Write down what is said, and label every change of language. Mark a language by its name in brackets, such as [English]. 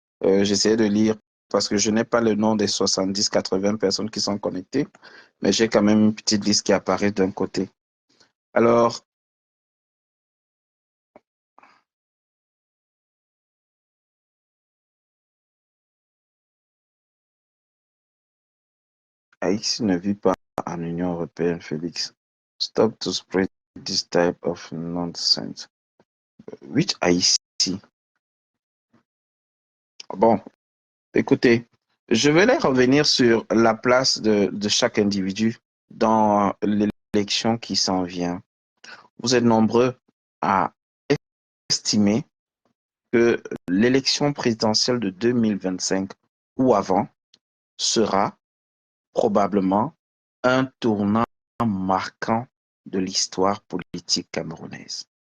[French] J'essayais de lire parce que je n'ai pas le nom des 70-80 personnes qui sont connectées, mais j'ai quand même une petite liste qui apparaît d'un côté. Alors, Haïti ne vit pas en Union européenne, Félix. [English] Stop to spread this type of nonsense. Which Haïti? [French] Bon, écoutez, je vais les revenir sur la place de chaque individu dans l'élection qui s'en vient. Vous êtes nombreux à estimer que l'élection présidentielle de 2025 ou avant sera probablement un tournant marquant de l'histoire politique camerounaise.